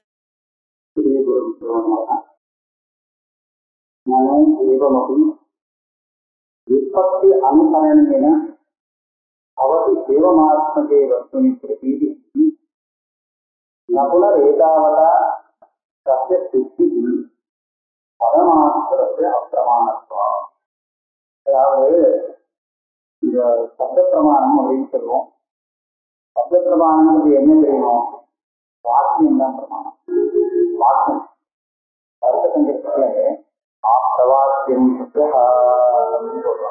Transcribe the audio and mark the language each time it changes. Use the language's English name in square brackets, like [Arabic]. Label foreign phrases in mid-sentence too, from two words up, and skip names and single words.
[Sanskrit] व्युत्पत्ति अनुकरणेन भवति एवमात्मके वस्तुनि प्रतीतिः न पुनरेतावता तस्य सिद्धिः [Tamil] பரமாத்மரத்தை அப்பிரமாணத்துவம். அதாவது இந்த சப்த பிரமாணம் அப்படின்னு சொல்லுவோம். சப்த பிரமாணம் என்ன தெரியும்? வாக்கியம் தான் பிரமாணம். வாக்கியம் கருத்த சங்கத்துல ஆப்தவாக்கியம் சொல்றோம்.